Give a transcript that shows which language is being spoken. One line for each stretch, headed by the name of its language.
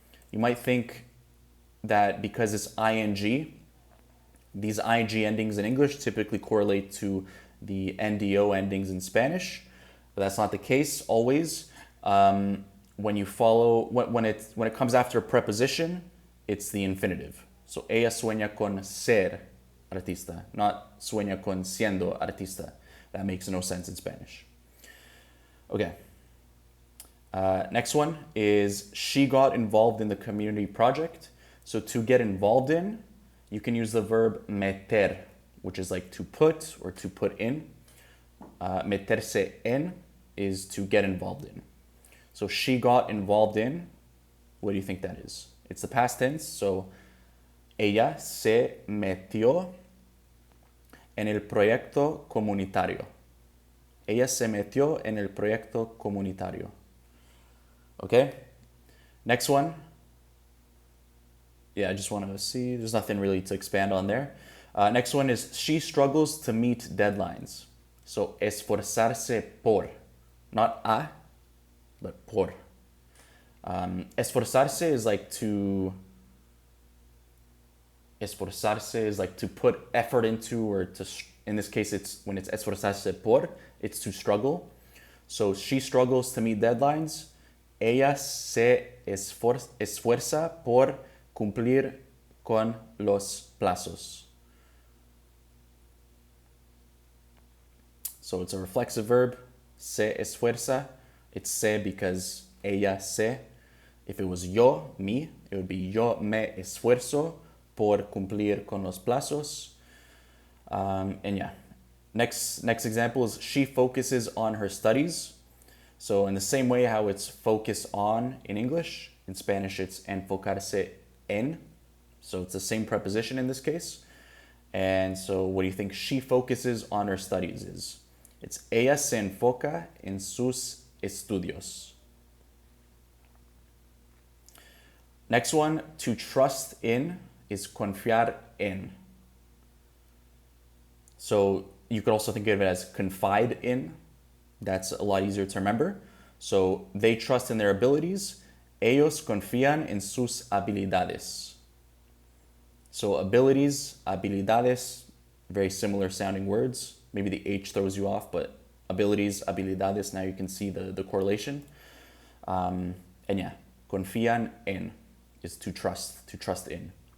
English: You might think that because it's ing, these ing endings in English typically correlate to the NDO endings in Spanish, but that's not the case always. When it comes after a preposition, it's the infinitive.
Spanish: So ella sueña con ser artista, not sueña con siendo artista.
English: That makes no sense in Spanish. Okay. Next one is she got involved in the community project. So to get involved in, you can use the verb meter, which is like to put or to put in. Meterse en is to get involved in. So she got involved in, what do you think that is? It's the past tense, so
Spanish: ella se metió en el proyecto comunitario. Ella se metió en el proyecto comunitario.
English: Okay? Next one. Yeah, I just want to see. There's nothing really to expand on there. Next one is she struggles to meet deadlines. So esforzarse por. Not a, but por. Esforzarse is like to Esforzarse is like to put effort into, or to, in this case, it's when it's esforzarse por, it's to struggle. So she struggles to meet deadlines.
Spanish: Ella se esfuerza por cumplir con los plazos.
English: So it's a reflexive verb, se esfuerza. It's se because ella se. If it was
Spanish: yo, me,
English: it would be
Spanish: yo me esfuerzo por cumplir con los plazos.
English: And yeah, next example is she focuses on her studies. So in the same way how it's focus on in English, in Spanish it's enfocarse en. So it's the same preposition in this case. And so what do you think she focuses on her studies is?
Spanish: It's ella se enfoca en sus estudios.
English: Next one, to trust in, is confiar en. So you could also think of it as confide in. That's a lot easier to remember. So they trust in their abilities.
Spanish: Ellos confían en sus habilidades.
English: So abilities, habilidades, very similar sounding words. Maybe the H throws you off, but abilities, habilidades, now you can see the correlation. And yeah, confían en is to trust in.